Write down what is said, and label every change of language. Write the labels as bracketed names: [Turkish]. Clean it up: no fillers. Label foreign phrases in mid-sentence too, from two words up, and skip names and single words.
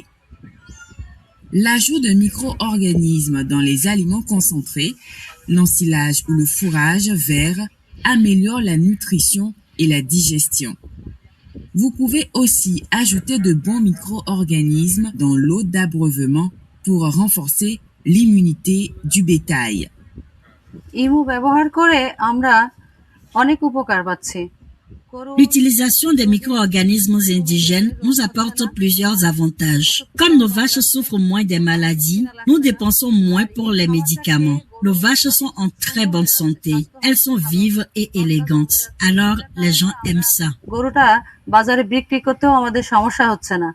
[French] L'ajout de micro-organismes dans les aliments concentrés, l'ensilage ou le fourrage vert améliore la nutrition et la digestion. Vous pouvez aussi ajouter de bons micro-organismes dans l'eau d'abreuvement pour renforcer l'immunité du bétail. [Bangla] ইমু ব্যবহার করে আমরা অনেক উপকার পাচ্ছি। [French] L'utilisation des micro-organismes indigènes nous apporte plusieurs avantages. Comme nos vaches souffrent moins des maladies, nous dépensons moins pour les médicaments. Nos vaches sont en très bonne santé. Elles sont vives et élégantes. Alors, les gens aiment ça. [Bangla] গরুটা বাজারে বিক্রি করতেও আমাদের সমস্যা হচ্ছে না।